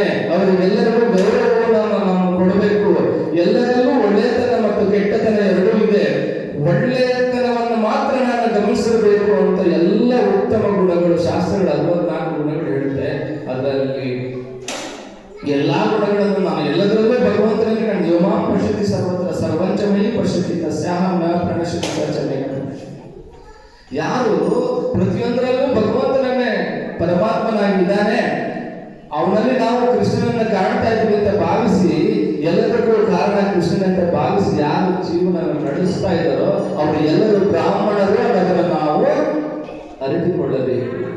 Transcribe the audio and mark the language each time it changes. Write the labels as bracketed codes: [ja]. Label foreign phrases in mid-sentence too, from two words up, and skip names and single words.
[kn] ಅವರಿಗೆಲ್ಲರಿಗೂ ಗೌರವವನ್ನು ನಾವು ಕೊಡಬೇಕು. ಎಲ್ಲರಲ್ಲೂ ಒಳ್ಳೆಯತನ ಮತ್ತು ಕೆಟ್ಟತನ ಎರಡೂ ಇದೆ. ಒಳ್ಳೆಯತನವನ್ನು ಮಾತ್ರ ನಾನು ಗಮನಿಸಬೇಕು ಅಂತ ಎಲ್ಲ ಉತ್ತಮ ಗುಣಗಳು ಶಾಸ್ತ್ರಗಳು 64 ಗುಣಗಳು ಹೇಳುತ್ತೆ. ಅದರಲ್ಲಿ ಎಲ್ಲಾ ಗುಣಗಳನ್ನು ನಾವು ಎಲ್ಲದರಲ್ಲೂ ಭಗವಂತನಿಗೆ ಕಂಡು [sa] ಯೋಮಾ ಪಶ್ಯತಿ ಸರ್ವತ್ರ ಸರ್ವಂಚಮೈ ಪಶ್ಯತಿ ತಸ್ಯಾಹಂ ನ ಪ್ರಣಶ್ಯತಿ ಸಚಮೈ. [kn] ಯಾರು ಪ್ರತಿಯೊಂದರಲ್ಲೂ ಭಗವಂತನನ್ನೇ ಪರಮಾತ್ಮನಾಗಿದ್ದಾನೆ, ಅವನಲ್ಲಿ ನಾವು ಕೃಷ್ಣನನ್ನ ಕಾಣ್ತಾ ಇದ್ವಿ ಅಂತ ಭಾವಿಸಿ, ಎಲ್ಲದಕ್ಕೂ ಕಾರಣ ಕೃಷ್ಣನಂತ ಭಾವಿಸಿ ಯಾರು ಜೀವನ ನಡೆಸ್ತಾ ಇದ್ದಾರೋ ಅವರು ಎಲ್ಲರೂ ಬ್ರಾಹ್ಮಣರು ಅನ್ನೋದನ್ನು ನಾವು ಅರಿತುಕೊಳ್ಳಬೇಕು.